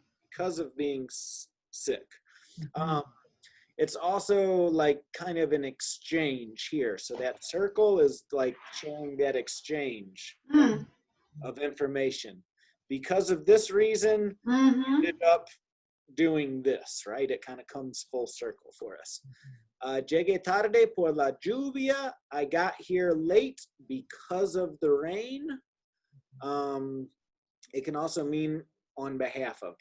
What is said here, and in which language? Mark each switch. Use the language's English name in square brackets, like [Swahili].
[English] Because of being sick. It's also like kind of an exchange here. So that circle is like showing that exchange of information. Because of this reason, ended up doing this, right? It kind of comes full circle for us. [Spanish] Llegué tarde por la lluvia. [English] I got here late because of the rain. It can also mean on behalf of.